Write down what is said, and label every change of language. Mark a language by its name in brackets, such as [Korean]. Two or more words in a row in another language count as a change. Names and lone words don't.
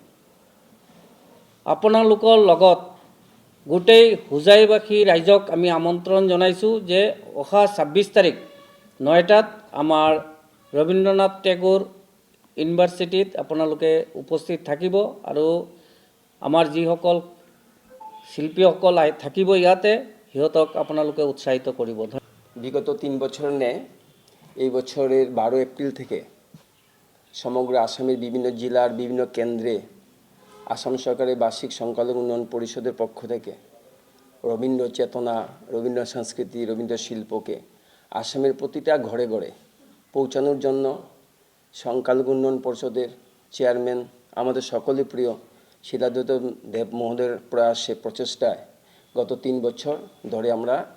[Assamese] আপোনালোকৰ লগত গোটেই হোজাইবাসী ৰাইজক আমি আমন্ত্ৰণ জনাইছোঁ যে অহা 26 তাৰিখ 9টাত আমাৰ ৰবীন্দ্ৰনাথ টেগোৰ ইউনিভাৰ্চিটিত আপোনালোকে উপস্থিত থাকিব আৰু আমাৰ যিসকল শিল্পীসকল থাকিব ইয়াতে সিহঁতক আপোনালোকে উৎসাহিত কৰিব। [Bangla] বিগত 3 বছর ন্যায় এই বছরের 12 এপ্রিল থেকে সমগ্র আসামের বিভিন্ন জেলার বিভিন্ন কেন্দ্রে আসাম সরকারের বার্ষিক সংখ্যালঘু উন্নয়ন পরিষদের পক্ষ থেকে রবীন্দ্র চেতনা, রবীন্দ্র সংস্কৃতি, রবীন্দ্র শিল্পকে আসামের প্রতিটা ঘরে ঘরে পৌঁছানোর জন্য সংখ্যালঘু উন্নয়ন পরিষদের চেয়ারম্যান আমাদের সকলের প্রিয় শিলাদ্বৈত দেব মহোদয়ের প্রয়াসে প্রচেষ্টায় গত 3 বছর ধরে আমরা